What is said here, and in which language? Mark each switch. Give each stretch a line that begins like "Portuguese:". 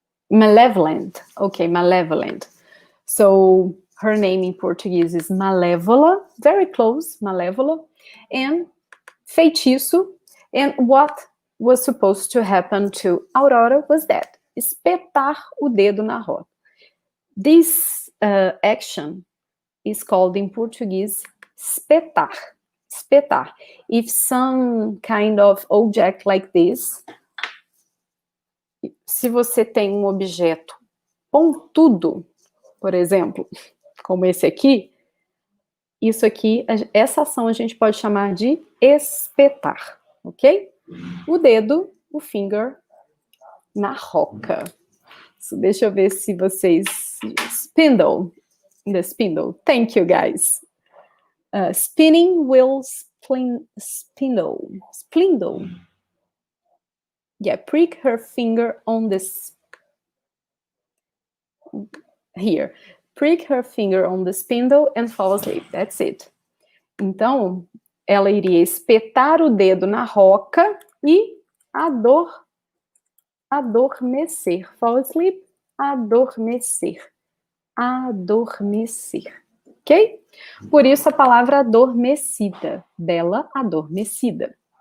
English: Malevolent. Okay, malevolent. So her name in Portuguese is Malévola, very close, Malévola, and feitiço. And what was supposed to happen to Aurora was that,
Portuguese: espetar o dedo na roda.
English: This action is called in Portuguese espetar. Espetar. If some kind of object like this,
Portuguese: se você tem um objeto pontudo, por exemplo, como esse aqui, isso aqui, essa ação a gente pode chamar de espetar, ok? O dedo, o finger, na roca.
English: So,
Portuguese: deixa eu ver se vocês...
English: Spindle, the spindle. Thank you, guys. Spinning wheel spindle. Spindle. Yeah, prick her finger on this... Here. Prick her finger on the spindle and fall asleep. That's it.
Portuguese: Então, ela iria espetar o dedo na roca e adormecer.
English: Fall asleep,
Portuguese: adormecer. Adormecer. Ok? Por isso a palavra adormecida. Bela adormecida.